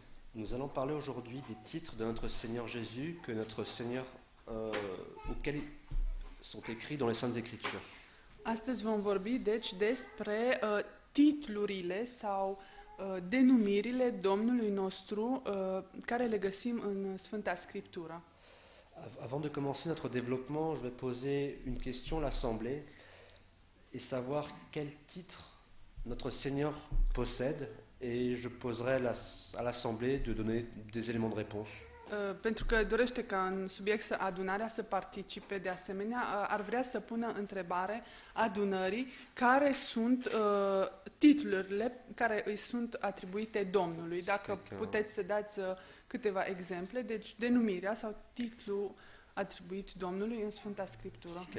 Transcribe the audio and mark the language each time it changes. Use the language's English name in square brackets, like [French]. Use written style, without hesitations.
[French] Nous allons parler aujourd'hui des titres de notre Seigneur Jésus que notre Seigneur auxquels sont écrits dans les Saintes Écritures. [Romanian] Astăzi vom vorbi deci despre titlurile sau denumirile Domnului nostru care le găsim în Sfânta Scriptură. [French] Avant de commencer notre développement, je vais poser une question à l'Assemblée et savoir quel titre notre Seigneur possède, et je poserai à l'Assemblée de donner des éléments de réponse. [Romanian] Pentru că dorește ca în subiect adunarea să participe, de asemenea, ar vrea să pună întrebare adunării care sunt titlurile care îi sunt atribuite Domnului. Dacă puteți să dați câteva exemple, deci denumirea sau titlul atribuit Domnului în Sfânta Scriptură.